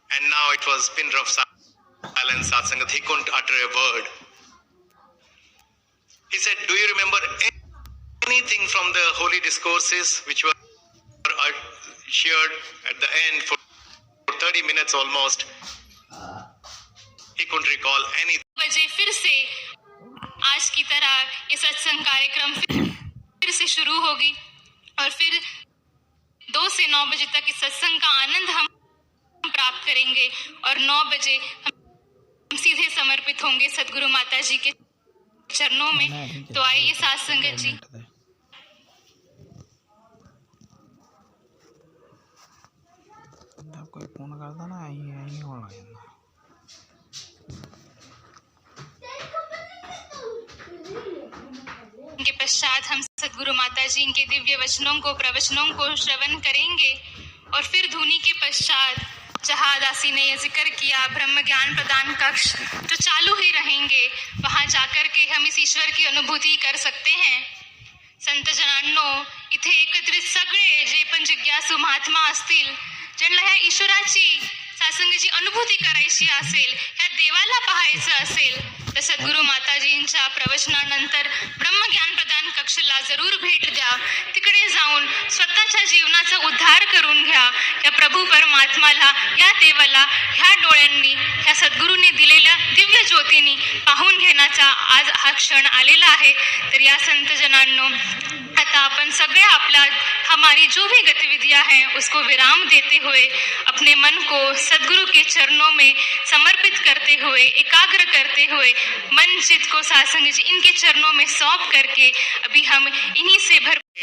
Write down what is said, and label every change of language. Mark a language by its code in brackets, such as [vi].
[en] now it was pin drop silence, Satsangat. He couldn't utter a word. He said, do you remember anything from the holy discourses which were shared at the end for 30 minutes almost? He couldn't recall anything. [hi] बजे फिर से आज की तरह ये सत्संग कार्यक्रम फिर से शुरू होगी और फिर 2 से 9 बजे तक इस सत्संग का आनंद हम प्राप्त करेंगे और 9 बजे हम सीधे समर्पित होंगे सदगुरु माता जी के चरणों में। तो आइए साथ संगत जी, कोई फोन करता ना यही होना है। के पश्चात हम सदगुरु माता जी इनके दिव्य वचनों को प्रवचनों को श्रवण करेंगे और फिर धुनी के पश्चात जहाँ दासी ने यह जिक्र किया ब्रह्म ज्ञान प्रदान कक्ष जो चालू ही रहेंगे, वहां जाकर के हम इस ईश्वर की अनुभूति कर सकते हैं। [mr] संत जनांनो, इथे एकत्रित सगळे जे पण जिज्ञासू महात्मा असतील, ज्यांना ह्या ईश्वराची सासंगाची अनुभूती करायची असेल, ह्या देवाला पाहायचं असेल, तर सद्गुरू माताजींच्या प्रवचनानंतर ब्रह्मज्ञान प्रदान कक्षला जरूर भेट द्या। तिकडे जाऊन स्वतःच्या जीवनाचा उद्धार करून घ्या। या प्रभू परमात्माला, या देवाला ह्या डोळ्यांनी, ह्या सद्गुरूंनी दिलेल्या दिव्य ज्योतींनी पाहून घेण्याचा आज हा क्षण आलेला आहे। तर या संत जनांनो, आता अपन सगळे आपला [hi] हमारी जो भी गतिविधियां हैं उसको विराम देते हुए अपने मन को सद्गुरु के चरणों में समर्पित करते हुए, एकाग्र करते हुए मन चित्त को सासंग जी इनके चरणों में सौंप करके अभी हम इन्हीं से भर